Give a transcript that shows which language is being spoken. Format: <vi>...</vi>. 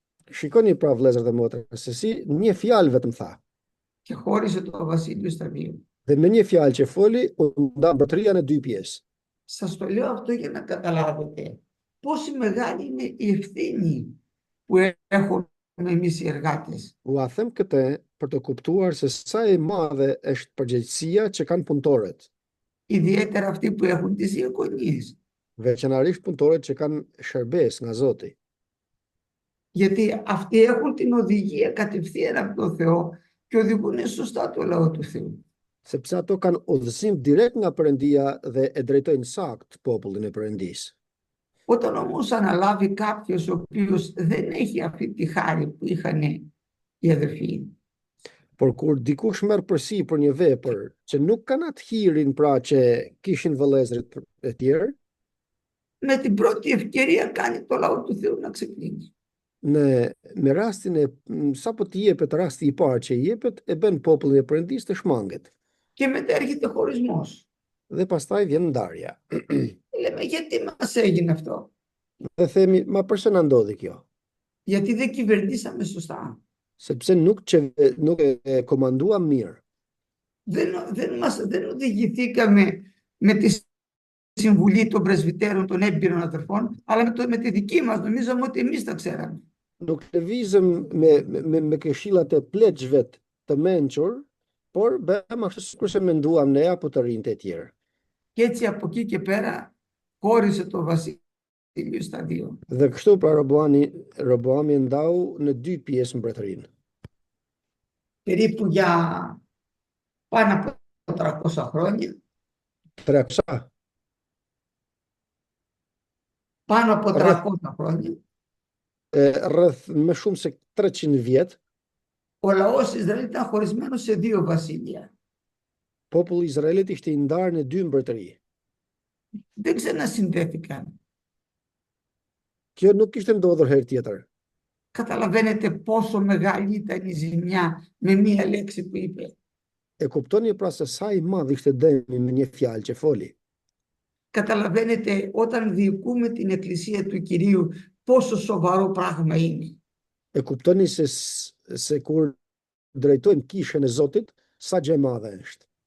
<sq>Shikoni pra vëllezër dhe motra, se si një fjalë vetëm tha.</sq> <el>και χώρισε το βασίλειο στα δύο.</el> <sq>Dhe me një fjalë që foli, u nda mbretëria në dy pjesë.</sq> <el>Σας το λέω αυτό για να καταλάβετε πόση μεγάλη είναι η ευθύνη που έχουμε εμείς οι εργάτες.</el> <sq>Ua them këtë për të kuptuar se sa e madhe është përgjegjësia që kanë punëtorët,</sq> <el>Ιδιαίτερα αυτοί που έχουν τις διακονίες.</el> <sq>veçanërisht punëtorët që kanë shërbes nga Zoti.</sq> <el>Γιατί αυτοί έχουν την οδηγία κατευθείαν από τον Θεό και οδηγούν σωστά το λαό του Θεού.</el> <sq>Sepse ato kanë udhëzim direkt nga Perëndia dhe e drejtojnë sakt popullin e Perëndisë.</sq> <el>Όταν όμως αναλάβει κάποιος ο οποίος δεν έχει αυτή τη χάρη που είχαν οι αδερφοί,</el> <sq>Por kur dikush merr përsi për një vepër që nuk kanë atë hirin pra që kishin vëllezërit e tjerë,</sq> <el>με την πρώτη ευκαιρία κάνει το λαό του Θεού να ξεκλίνει.</el> <sq>me rastin e sapo të jepet rasti i parë që i jepet, e bën popullin e Perëndisë të shmanget.</sq> <el>Και μετά έρχεται χωρισμός.</el> <sq>Dhe pastaj vjen ndarja.</sq> <el>Λέμε γιατί μας έγινε αυτό?</el> <sq>Dhe themi, ma pse na ndodhi kjo?</sq> <el>Γιατί δεν κυβερνήσαμε σωστά.</el> <sq>Sepse nuk e komanduam mirë.</sq> <el>Δεν οδηγηθήκαμε με τη συμβουλή των πρεσβυτέρων των έμπειρων αδερφών, αλλά με τη δική μας. Νομίζαμε ότι εμείς τα ξέραμε.</el> <sq>Nuk lëvizëm me këshillat e pleqve të mençur, por bëhem ashtu sikurse menduam ne apo të rinjtë e tjerë.</sq> <el>Και έτσι από εκεί και πέρα χώρισε το βασίλειο στα δύο.</el> <sq>Dhe kështu pra Roboami ndau në dy pjesë mbretërinë.</sq> <el>Περίπου για πάνω από 300 χρόνια. 300. Πάνω από 300 χρόνια.</el> <sq>Rreth më shumë se 300 vjet,</sq> <el>ο λαός Ισραήλ ήταν χωρισμένος σε δύο βασίλεια.</el> <sq>Populli i Izraelit ishte i ndarë në dy mbretëri.</sq> <el>Δεν ξανασυνδέθηκαν.</el> <sq>Kjo nuk kishte ndodhur herë tjetër.</sq> <el>Καταλαβαίνετε πόσο μεγάλη ήταν η ζημιά με μία λέξη που είπε.</el> <sq>E kuptoni pra se sa i madh ishte dëmi me një fjalë që foli.</sq> <el>Καταλαβαίνετε όταν διοικούμε την εκκλησία του Κυρίου πόσο σοβαρό πράγμα είναι.</el> <sq>E kuptoni se kur drejtojmë kishën e Zotit, sa gjë e madhe është.</sq>